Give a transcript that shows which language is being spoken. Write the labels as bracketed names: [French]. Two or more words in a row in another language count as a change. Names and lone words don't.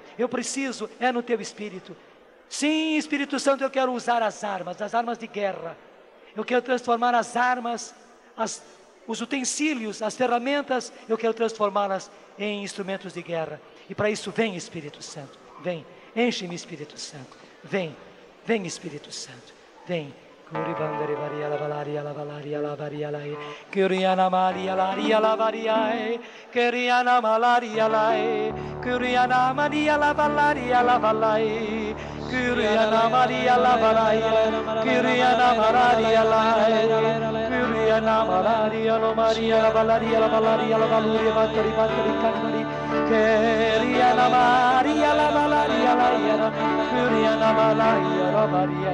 [Portuguese] Eu preciso, é no teu Espírito. Sim, Espírito Santo, eu quero usar as armas de guerra. Eu quero transformar as armas, os utensílios, as ferramentas, eu quero transformá-las em instrumentos de guerra. E para isso, vem, Espírito Santo, vem, enche-me, Espírito Santo, vem, Espírito Santo, vem. Curibandere varia la valaria la valaria la varia la Curiana Maria la varia Curiana malaria la Curiana Maria la valaria la valai Kyriana Maria Lavalaia, Kyriana Maria Laia, Kyriana Maria Lo Maria Lavalaria Lavalaria Lavaluria Vatari Vatari Canari, Kyriana Maria Lavalaria Laia, Kyriana Maria Lavaria,